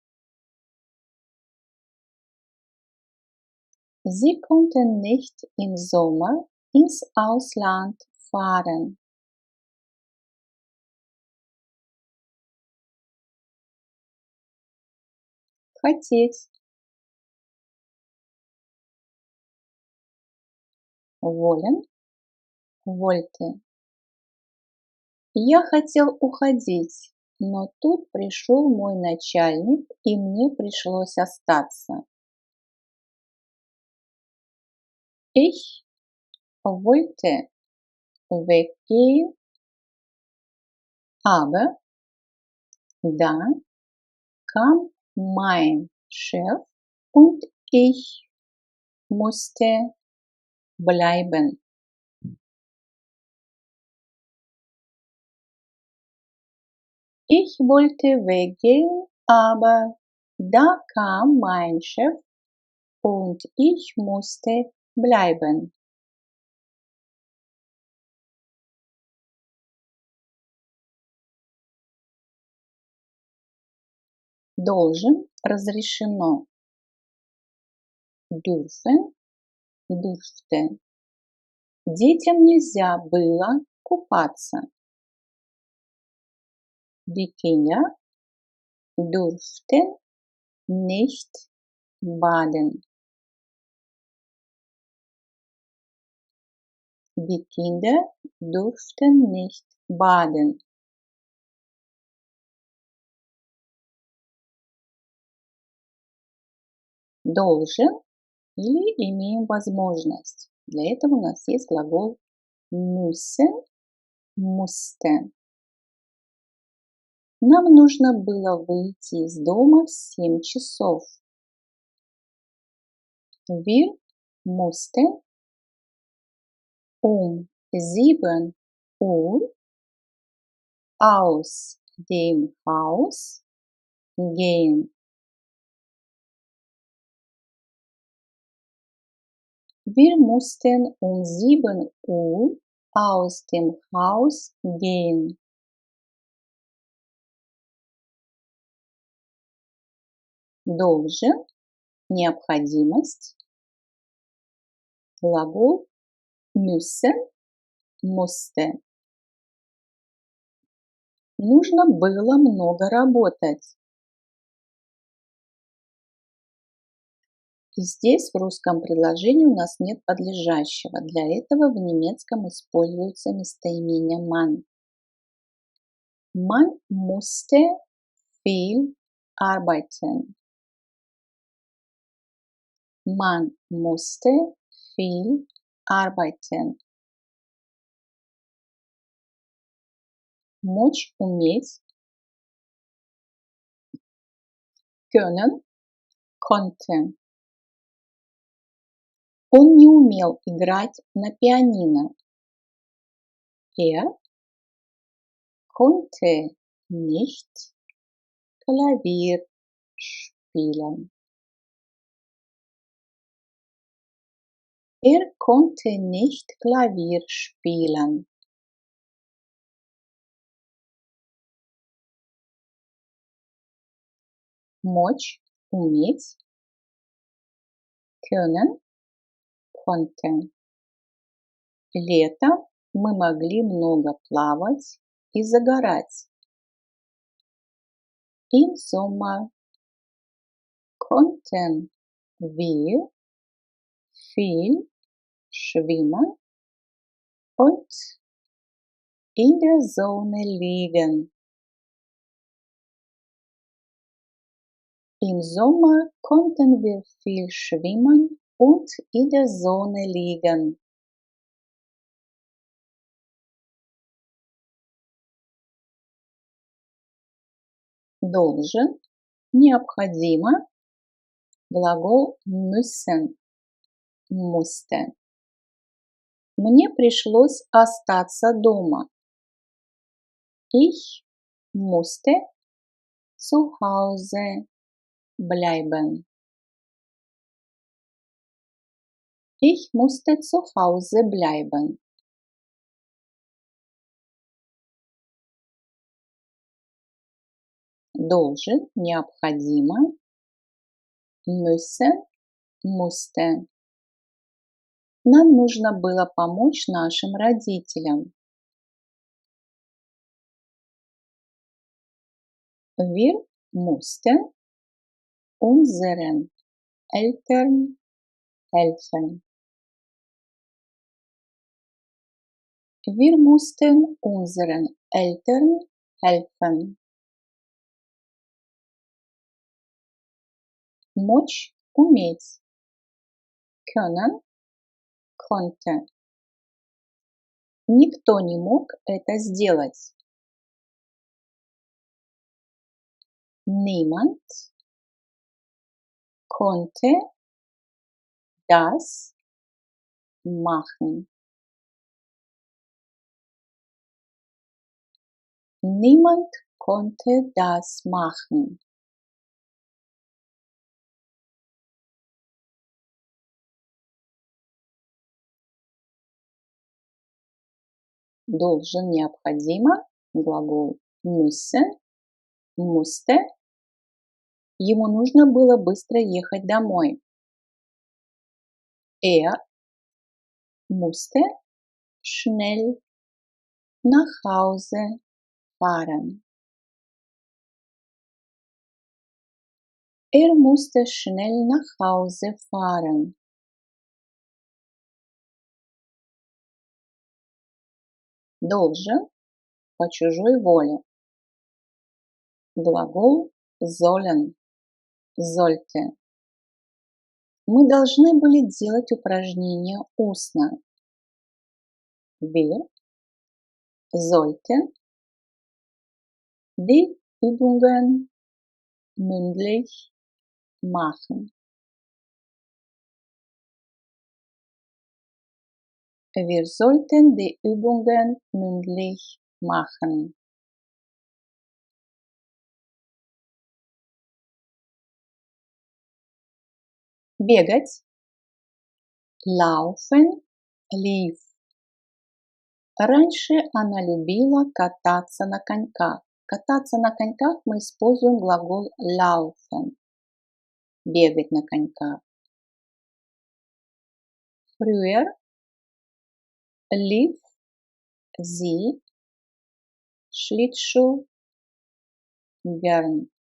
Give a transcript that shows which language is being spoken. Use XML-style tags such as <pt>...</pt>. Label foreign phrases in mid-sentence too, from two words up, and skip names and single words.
<de>Sie konnten nicht im Sommer ins Ausland fahren.</de> <ru>Хотеть.</ru> <de>Wollen, wollte.</de> <ru>Я хотел уходить, но тут пришел мой начальник, и мне пришлось остаться.</ru> <de>Ich wollte weggehen, aber da kam mein Chef und ich musste bleiben. Ich wollte weggehen, aber da kam mein Chef und ich musste bleiben.</de> <ru>Должен, разрешено.</ru> <de>Dürfen, durfte.</de> <ru>Детям нельзя было купаться.</ru> <de>Die Kinder durften nicht baden. Die Kinder durften nicht baden.</de> <ru>Должен или имеем возможность. Для этого у нас есть глагол</ru> <de>müssen, musste.</de> <ru>Нам нужно было выйти из дома в 7 часов.</ru> <de>Wir mussten um 7 Uhr aus dem Haus gehen. Wir mussten um 7 Uhr aus dem Haus gehen.</de> <ru>Должен, необходимость, глагол</ru> <de>müssen, musste.</de> <ru>Нужно было много работать. И здесь в русском предложении у нас нет подлежащего. Для этого в немецком используется местоимение man.</ru> <de>Man musste viel arbeiten. Man musste viel arbeiten.</de> <ru>Мочь, уметь.</ru> <de>Können, konnte.</de> <ru>Он не умел играть на пианино.</ru> <de>Er konnte nicht Klavier spielen. Er konnte nicht Klavier spielen.</de> <ru>Мочь, уметь.</ru> <de>Können, konnte.</de> <ru>Летом мы могли много плавать и загорать.</ru> <de>Im Sommer konnten wir viel schwimmen und in der Sonne liegen. Im Sommer konnten wir viel schwimmen und in der Sonne liegen.</de> <ru>Должен, необходимо, глагол</ru> <de>müssen, musste.</de> <ru>Мне пришлось остаться дома.</ru> <de>Ich musste zu Hause bleiben. Ich musste zu Hause bleiben.</de> <ru>Должен, необходимо,</ru> <de>müssen, musste.</de> <ru>Нам нужно было помочь нашим родителям.</ru> <de>Wir mussten unseren Eltern helfen. Wir mussten unseren Eltern helfen.</de> <ru>Мочь, уметь.</ru> <de>Können, konnte.</de> <ru>Никто не мог это сделать.</ru> <de>Niemand konnte das machen. Niemand konnte das machen.</de> <ru>Должен, необходимо, глагол</ru> <de>müssen, musste.</de> <ru>Ему нужно было быстро ехать домой.</ru> <de>Er musste schnell nach Hause fahren. musste schnell nach Hause fahren.</de> <ru>Должен по чужой воле. Глагол</ru> <de>sollen, sollte.</de> <ru>Мы должны были делать упражнения устно.</ru> <de>Wir sollten die Übungen mündlich machen. Wir sollten die Übungen mündlich machen.</de> <ru>Бегать.</ru> <de>Laufen, lief.</de> <ru>Раньше она любила кататься на коньках. Кататься на коньках мы используем глагол laufen. Бегать на коньках.</ru> <de>Früher lief sie Schlittschuh gern.</de>